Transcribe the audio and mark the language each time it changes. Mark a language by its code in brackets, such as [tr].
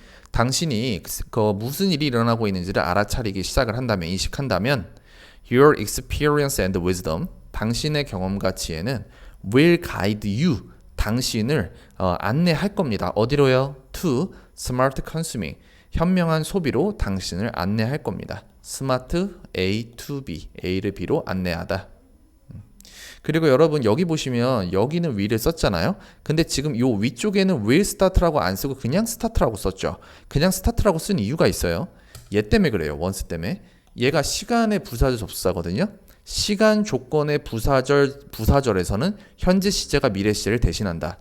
[ko] 당신이 그 무슨 일이 일어나고 있는지를 알아차리기 시작을 한다면, 인식한다면 [en] your experience and wisdom, [ko] 당신의 경험과 지혜는 [en] will guide you, [ko] 당신을 안내할 겁니다. 어디로요? [en] to smart consuming, [ko] 현명한 소비로 당신을 안내할 겁니다. smart A to B, A를 B로 안내하다. 그리고 여러분 여기 보시면 여기는 will을 썼잖아요. 근데 지금 요 위쪽에는 will start라고 안 쓰고 그냥 start라고 썼죠. 그냥 start라고 쓴 이유가 있어요. 얘 때문에 그래요. once 때문에. 얘가 시간의 부사절 접수사거든요. 시간 조건의 부사절에서는 현재 시제가 미래 시제를 대신한다.